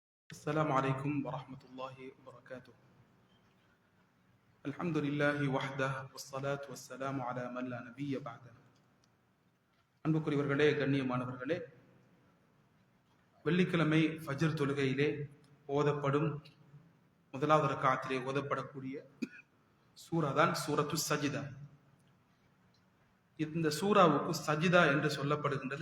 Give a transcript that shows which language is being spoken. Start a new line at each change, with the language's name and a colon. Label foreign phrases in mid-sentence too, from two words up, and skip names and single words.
Arabic: السلام عليكم ورحمة الله وبركاته. الحمد لله وحده والصلاة والسلام على من لا نبي بعده.
Tamil: அன்புக்குரியவர்களே, கண்ணியமானவர்களே, வெள்ளிக்கிழமை ஃபஜ்ர் தொழுகையிலே ஓதப்படும் முதலாவது ரக்காத்திலே ஓதப்படக்கூடிய சூரா தான் சூரத்து சஜிதா. இந்த சூராவுக்கு சஜிதா என்று சொல்லப்படுகின்றது.